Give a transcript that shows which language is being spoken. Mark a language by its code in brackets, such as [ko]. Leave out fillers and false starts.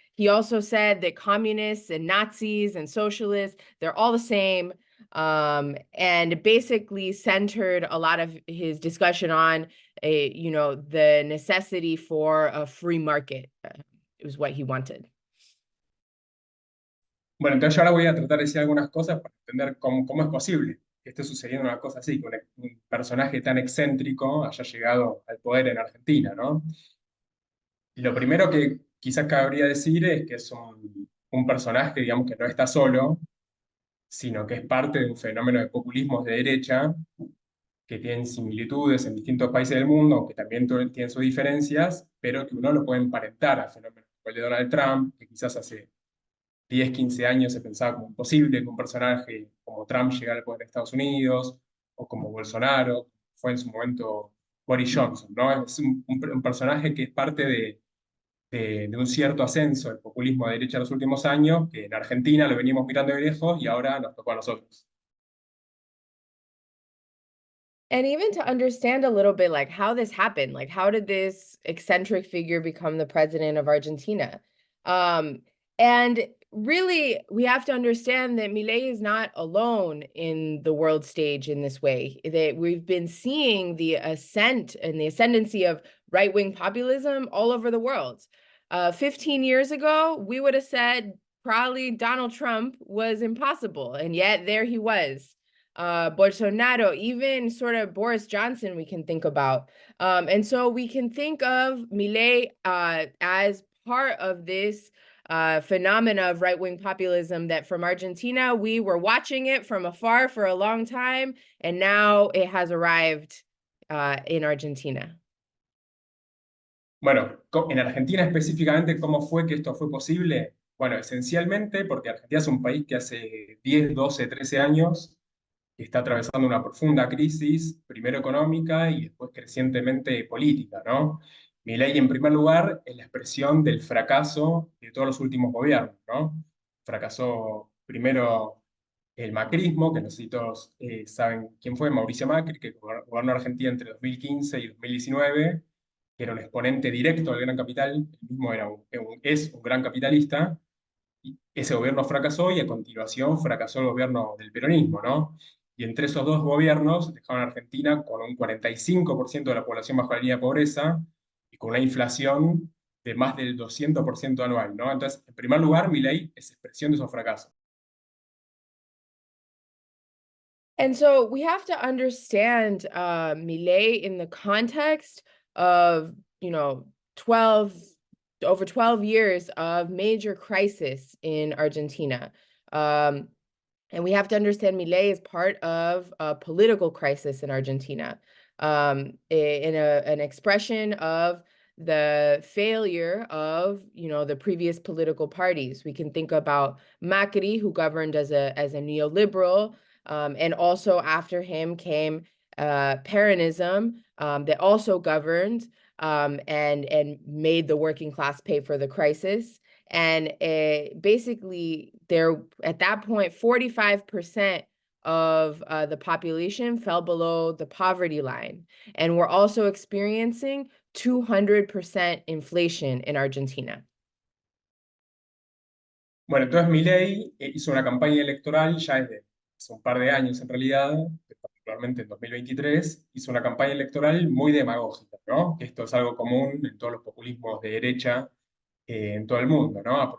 [en] He also said that communists and Nazis and socialists, they're all the same, and basically centered a lot of his discussion on the necessity for a free market. It was what he wanted. [es] Bueno, entonces yo ahora voy a tratar de decir algunas cosas para entender cómo es posible que esté sucediendo una cosa así, que un personaje tan excéntrico haya llegado al poder en Argentina, ¿no? Y lo primero que quizás cabría decir es que es un personaje, digamos, que no está solo, sino que es parte de un fenómeno de populismos de derecha que tienen similitudes en distintos países del mundo, aunque también tienen sus diferencias, pero que uno lo puede emparentar al fenómeno como el de Donald Trump, que quizás hace 10, 15 años se pensaba como imposible que un personaje como Trump llegara al poder de Estados Unidos, o como Bolsonaro, fue en su momento Boris Johnson, ¿no? Es un personaje que es parte de un cierto ascenso del populismo de derecha en los últimos años, que en Argentina lo venimos mirando de lejos y ahora nos tocó a nosotros. [en] And even to understand a little bit like how this happened, like how did this eccentric figure become the president of Argentina? And really, we have to understand that Milei is not alone in the world stage in this way. That we've been seeing the ascent and the ascendancy of right-wing populism all over the world. 15 years ago, we would have said probably Donald Trump was impossible, and yet there he was. Bolsonaro, even sort of Boris Johnson, we can think about. And so we can think of Milei as part of this phenomena of right-wing populism that from Argentina, we were watching it from afar for a long time, and now it has arrived in Argentina. [es] Bueno, en Argentina específicamente, ¿cómo fue que esto fue posible? Bueno, esencialmente porque Argentina es un país que hace 10, 12, 13 años que está atravesando una profunda crisis, primero económica y después crecientemente política, ¿no? Milei, en primer lugar, es la expresión del fracaso de todos los últimos gobiernos, ¿no? Fracasó primero el macrismo, que no sé si todos saben quién fue, Mauricio Macri, que gobernó Argentina entre 2015 y 2019, que era un exponente directo del gran capital, él mismo es un gran capitalista. Y ese gobierno fracasó y a continuación fracasó el gobierno del peronismo, ¿no? Y entre esos dos gobiernos dejaron a Argentina con un 45% de la población bajo la línea de pobreza y con una inflación de más del 200% anual, ¿no? Entonces, en primer lugar, Milei es expresión de esos fracasos. [en] And so we have to understand Milei in the context of, 12 years of major crisis in Argentina. And we have to understand Milei is part of a political crisis in Argentina, in an expression of the failure of, the previous political parties. We can think about Macri, who governed as a neoliberal, and also after him came Peronism, that also governed, and made the working class pay for the crisis. And basically, at that point, 45% of the population fell below the poverty line. And we're also experiencing 200% inflation in Argentina. [es] Bueno, entonces Milei hizo una campaña electoral ya desde hace un par de años en realidad, particularmente en 2023, hizo una campaña electoral muy demagógica, ¿no? Que esto es algo común en todos los populismos de derecha en todo el mundo, ¿no?